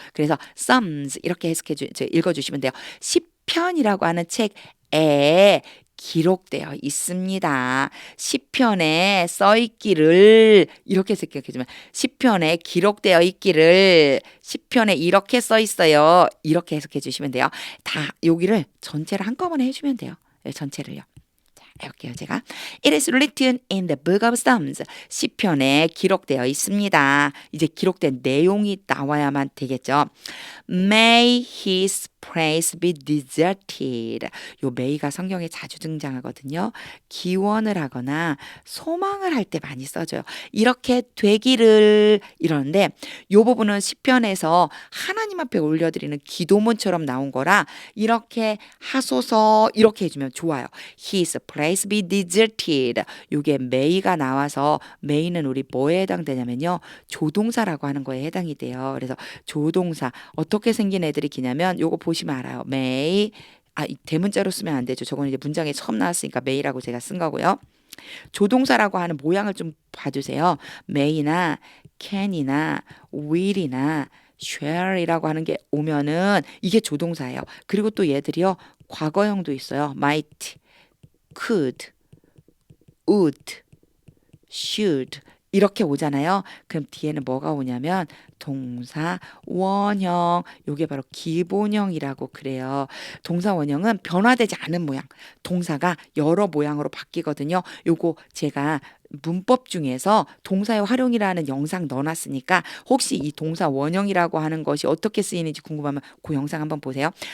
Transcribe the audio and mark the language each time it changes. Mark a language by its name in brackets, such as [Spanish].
[Korean] 그래서 Psalms 이렇게 읽어주시면 돼요. 시편이라고 하는 책에 기록되어 있습니다. 시편에 써 있기를 이렇게 생각해주면 시편에 기록되어 있기를 시편에 이렇게 써 있어요. 이렇게 해석해 주시면 돼요. 다 여기를 전체를 한꺼번에 해주면 돼요. 전체를요. 해볼게요. [English] 제가 It is written in the book of Psalms. [Korean] 시편에 기록되어 있습니다. 이제 기록된 내용이 나와야만 되겠죠. [English] May his praise be deserted. [Korean] 요 may가 성경에 자주 등장하거든요. 기원을 하거나 소망을 할 때 많이 써져요. 이렇게 되기를 이러는데 요 부분은 시편에서 하나님 앞에 올려드리는 기도문처럼 나온 거라 이렇게 하소서 이렇게 해주면 좋아요. [English] His praise be deserted. [Korean] 요게 may가 나와서 may는 우리 뭐에 해당되냐면요. 조동사라고 하는 거에 해당이 돼요. 그래서 조동사 어떻게 생긴 애들이 기냐면 요거 보시면 알아요. may 대문자로 쓰면 안 되죠. 저건 이제 문장에 처음 나왔으니까 may라고 제가 쓴 거고요. 조동사라고 하는 모양을 좀 봐주세요. may나 can이나 will이나 shall이라고 하는 게 오면은 이게 조동사예요. 그리고 또 얘들이요. 과거형도 있어요. [English] might, could, would, should 이렇게 오잖아요. [Korean] 그럼 뒤에는 뭐가 오냐면 동사 원형 요게 바로 기본형이라고 그래요. 동사 원형은 변화되지 않은 모양 동사가 여러 모양으로 바뀌거든요. 요거 제가 문법 중에서 동사의 활용이라는 영상 넣어놨으니까 혹시 이 동사 원형이라고 하는 것이 어떻게 쓰이는지 궁금하면 그 영상 한번 보세요.